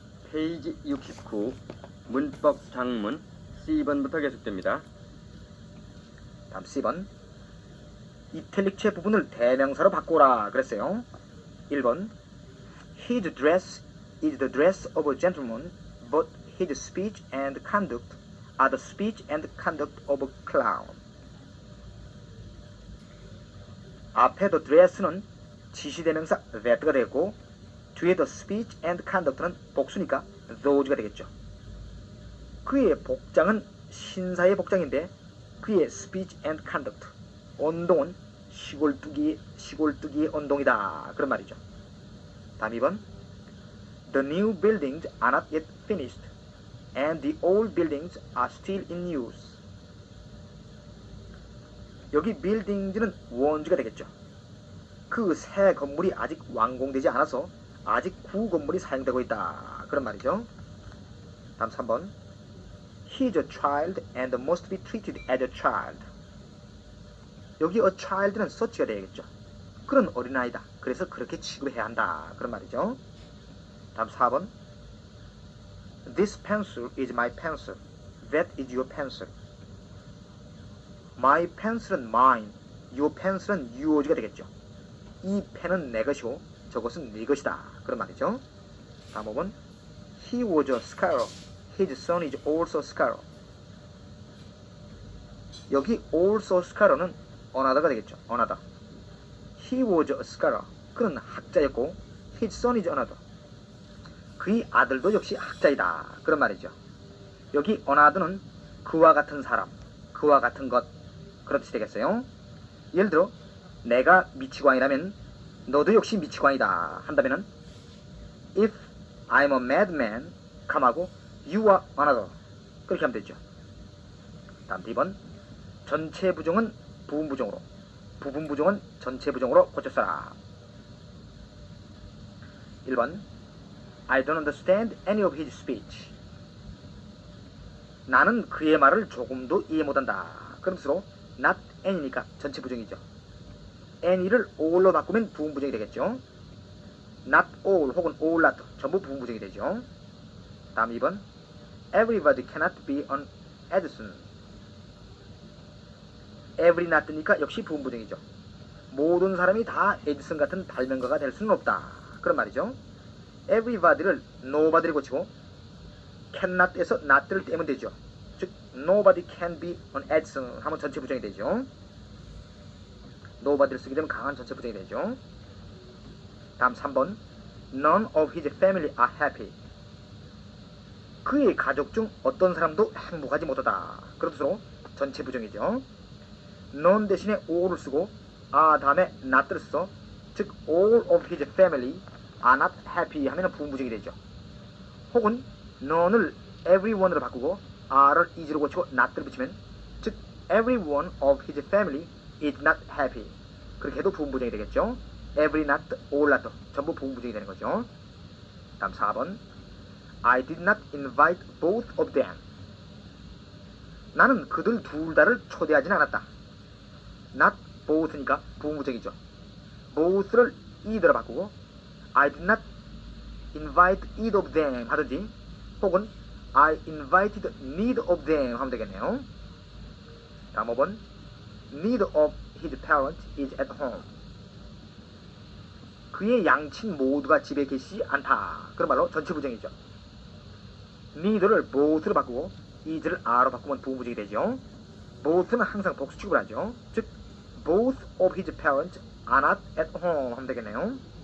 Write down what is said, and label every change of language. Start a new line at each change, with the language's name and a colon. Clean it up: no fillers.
Korean: 페이지 69 문법 장문 C번부터 계속됩니다. 다음 C번. 이탈릭체 부분을 대명사로 바꾸라 그랬어요. 1번.
English: His dress is the dress of a gentleman, but his speech and conduct are the speech and conduct of a clown.
Korean: 앞에 the dress는 지시대명사 that가 되고 뒤에 the speech and conduct는 복수니까 those가 되겠죠. 그의 복장은 신사의 복장인데 그의 speech and conduct, 언동은 시골뜨기의 언동이다 그런 말이죠. 다음 2번.
English: The new buildings are not yet finished and the old buildings are still in use.
Korean: 여기 buildings는 원주가 되겠죠. 그 새 건물이 아직 완공되지 않아서 아직 구 건물이 사용되고 있다 그런 말이죠. 다음 3번.
English: He is a child and must be treated as a child.
Korean: 여기 a child는 such가 되겠죠. 그런 어린아이다. 그래서 그렇게 취급해야 한다 그런 말이죠. 다음 4번.
English: This pencil is my pencil. That is your pencil.
Korean: My pencil은 mine, your pencil은 your's가 되겠죠. 이 펜은 내 것이고 저것은 네 것이다 그런 말이죠.
English: 다음 5번. He was a scholar. His son is also a scholar.
Korean: 여기 also scholar는 another가 되겠죠.
English: another. He was a scholar. 그는 학자였고 his son is another.
Korean: 그의 아들도 역시 학자이다 그런 말이죠. 여기 another는 그와 같은 사람, 그와 같은 것 그런 뜻이 되겠어요. 예를 들어 내가 미치광이라면 너도 역시 미치광이다 한다면은 If I'm a madman, 감하고 You are another 그렇게 하면 되죠. 다음 2번. 전체 부정은 부분 부정으로, 부분 부정은 전체 부정으로 고쳐 써라. 1번.
English: I don't understand any of his speech.
Korean: 나는 그의 말을 조금도 이해 못한다. 그런 뜻으로 not any니까 전체 부정이죠. any를 all로 바꾸면 부분 부정이 되겠죠. not all 혹은 all not 전부 부분 부정이 되죠. 다음 2번.
English: Everybody cannot be an Edison.
Korean: every not니까 역시 부분 부정이죠. 모든 사람이 다 에디슨 같은 발명가가 될 수는 없다 그런 말이죠. everybody를 nobody를 고치고 cannot에서 not를 떼면 되죠. 즉 nobody can be an Edison 하면 전체 부정이 되죠. nobody를 쓰게 되면 강한 전체 부정이 되죠. 다음 3번.
English: None of his family are happy.
Korean: 그의 가족 중 어떤 사람도 행복하지 못하다 그런 뜻으로 전체 부정이죠. none 대신에 all을 쓰고 are 다음에 not를 써. 즉 all of his family are not happy 하면 부분 부정이 되죠. 혹은 none을 everyone으로 바꾸고 are를 is로 고치고 not를 붙이면 즉 everyone of his family is not happy 그렇게 해도 부분 부정이 되겠죠. every not, all not 전부 부분 부정이 되는 거죠. 다음 4번.
English: I did not invite both of them.
Korean: 나는 그들 둘 다를 초대하진 않았다. not both니까 부분 부정이죠. both를 either로 바꾸고 I did not invite either of them 하든지 혹은 I invited neither of them 하면 되겠네요. 다음 5번.
English: Neither of his parents is at home.
Korean: 그의 양친 모두가 집에 계시지 않다. 그런 말로 전체 부정이죠. neither를 both로 바꾸고 is를 are로 바꾸면 부분 부정이 되죠. both는 항상 복수 취급을 하죠. 즉 both of his parents are not at home 하면 되겠네요.